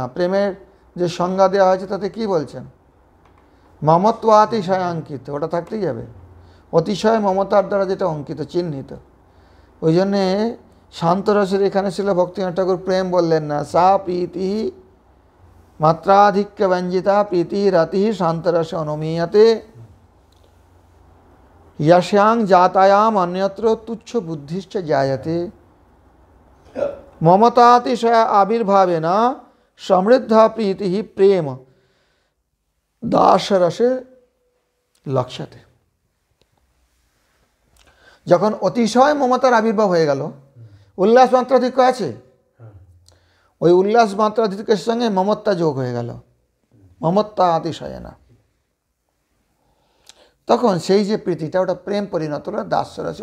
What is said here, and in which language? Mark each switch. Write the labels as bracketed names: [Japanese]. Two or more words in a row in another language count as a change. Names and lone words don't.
[Bangla] প্রেমের যে সংজ্ঞা দেওয়া হয়েছে তাতে কি বলছেন? মমত্ব অতিশয় অঙ্কিত, ওটা থাকতেই যাবে। অতিশয় মমতার দ্বারা যেটা অঙ্কিত, চিহ্নিত। ওই জন্যে শান্তরসের এখানে ছিল ভক্তিনাথ ঠাকুর প্রেম বললেন না, [Sanskrit] সা প্রীতি মাত্রাধিক্য ব্যঞ্জিতা প্রীতি রতি শান্তরসে অনুমীয়তে यस्यां जातायाम अन्यत्र तुच्छ बुद्धिश्च जायते। ममतातिशय आविर्भावेन समृद्धा प्रीति प्रेम दासरसे लक्ष्यते। [Bangla] যখন অতিশয় মমতার আবির্ভাব হয়ে গেল, উল্লাস মাত্রাধিক্য আছে, ওই উল্লাস মাত্রাধিক্যের সঙ্গে মমত্তা যোগ হয়ে গেল, মমত্তা অতিশয় না, তখন সেই যে প্রীতিটা ওটা প্রেম পরিণত হলো দাসরসে।